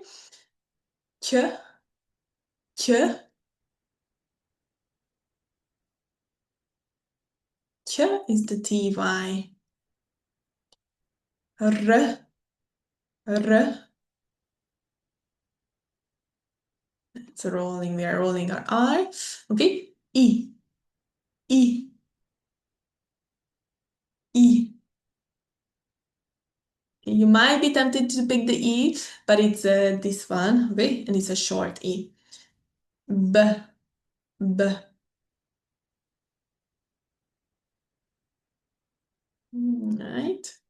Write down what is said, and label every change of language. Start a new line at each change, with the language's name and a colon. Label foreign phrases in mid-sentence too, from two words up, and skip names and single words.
English: Ch, ch, ch is the TY. R, r. It's rolling. We are rolling our R. Okay. E. E. E. You might be tempted to pick the E, but it's this one, okay? And it's a short E. B. B. Right.